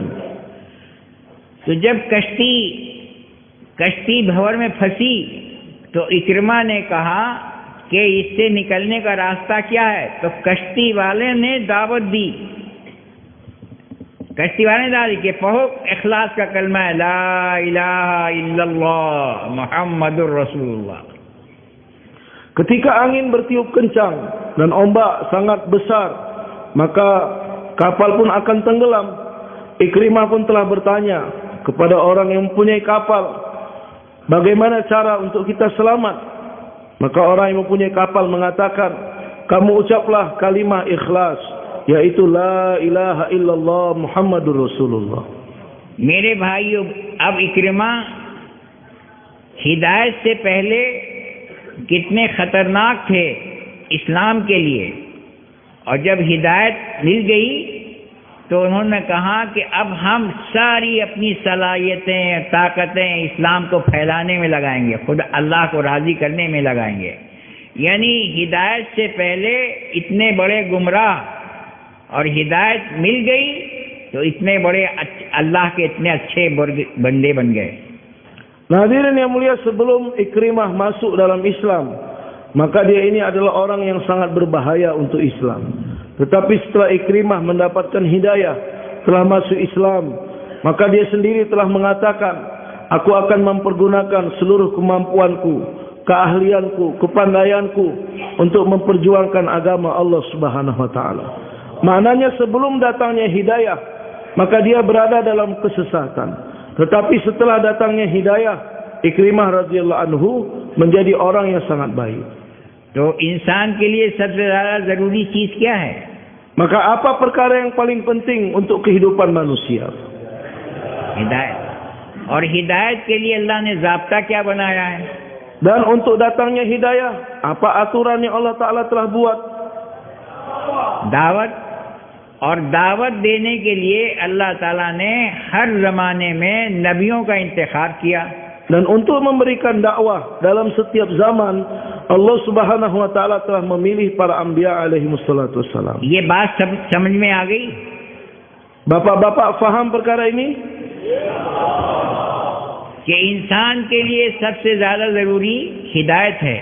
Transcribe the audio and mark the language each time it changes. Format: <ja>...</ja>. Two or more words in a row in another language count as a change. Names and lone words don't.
<hi>तो जब कश्ती भंवर में फंसी तो इकरमा ने कहा कि इससे निकलने का रास्ता क्या है? तो कश्ती वाले ने दावत दी. कश्ती वाले ने दावत दी कि पढ़ो इखलास का कलमा है,</hi> <ar>لا إله إلا الله محمد رسول الله.</ar> <ms>Ketika angin bertiup kencang dan ombak sangat besar, maka kapal pun akan tenggelam. Ikrimah pun telah bertanya kepada orang yang mempunyai kapal, bagaimana cara untuk kita selamat? Maka orang yang mempunyai kapal mengatakan, kamu ucaplah kalimah ikhlas, yaitu</ms> <ar>لا إله إلا الله محمد رسول الله.</ar> <hi>मेरे भाइयों, अब इकरमा हिदायत से पहले कितने खतरनाक थे इस्लाम के लिए, और जब हिदायत मिल गई तो उन्होंने कहा कि अब हम सारी अपनी सलाहियतें, ताकतें इस्लाम को फैलाने में लगाएंगे, खुद अल्लाह को राज़ी करने में लगाएंगे. यानी हिदायत से पहले इतने बड़े गुमराह और हिदायत मिल गई तो इतने बड़े अल्लाह के इतने अच्छे बंदे बन गए.</hi> <ms>Hadirin yang mulia, sebelum Ikrimah masuk dalam Islam, maka dia ini adalah orang yang sangat berbahaya untuk Islam. Tetapi setelah Ikrimah mendapatkan hidayah, telah masuk Islam, maka dia sendiri telah mengatakan, aku akan mempergunakan seluruh kemampuanku, keahlianku, kepandaianku untuk memperjuangkan agama</ms> <ar>الله سبحانه وتعالى.</ar> <ms>Maknanya sebelum datangnya hidayah, maka dia berada dalam kesesatan. Tetapi setelah datangnya hidayah, Ikrimah</ms> <ar>رضي الله عنه</ar> <ms>menjadi orang yang sangat baik.</ms> <hi>तो इंसान के लिए सबसे ज्यादा जरूरी चीज क्या है?</hi> <ms>Maka apa perkara yang paling penting untuk kehidupan manusia?</ms> <hi>हिदायत. और हिदायत के लिए अल्लाह ने ज़ाब्ता क्या बनाया है?</hi> <ms>Dan untuk datangnya hidayah, apa aturan yang</ms> <ar>الله تعالى</ar> <ms>telah buat?</ms> <hi>दावत. और दावत देने के लिए अल्लाह ताला ने हर ज़माने में नबियों का इंतखाब किया.</hi> <ms>Dan untuk memberikan dakwah dalam setiap zaman,</ms> <ar>الله سبحانه وتعالى</ar> <ms>telah memilih para anbiya</ms> <ar>عليهم الصلاة والسلام.</ar> <hi>ये बात समझ में आ गई?</hi> <ms>Bapak-bapak faham perkara ini?</ms> <hi>कि इंसान के लिए सबसे ज्यादा जरूरी हिदायत है.</hi>